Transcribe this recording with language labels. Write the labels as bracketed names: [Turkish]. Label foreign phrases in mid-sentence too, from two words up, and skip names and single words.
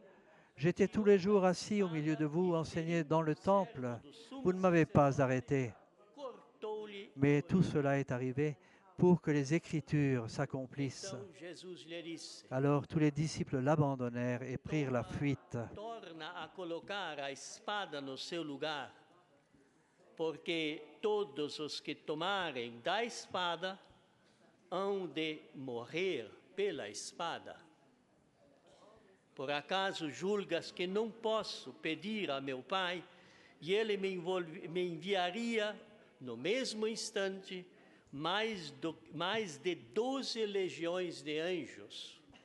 [French] J'étais tous les jours assis au milieu de vous, enseigné dans le temple. Vous ne m'avez pas arrêté. Mais tout cela est arrivé pour que les Écritures s'accomplissent. » Alors tous les disciples l'abandonnèrent et prirent la fuite. [Portuguese] Porque todos os que tomarem da espada hão de morrer pela espada. Por acaso julgas que não posso pedir a meu Pai e Ele me enviaria no mesmo instante mais de 12 legiões de anjos?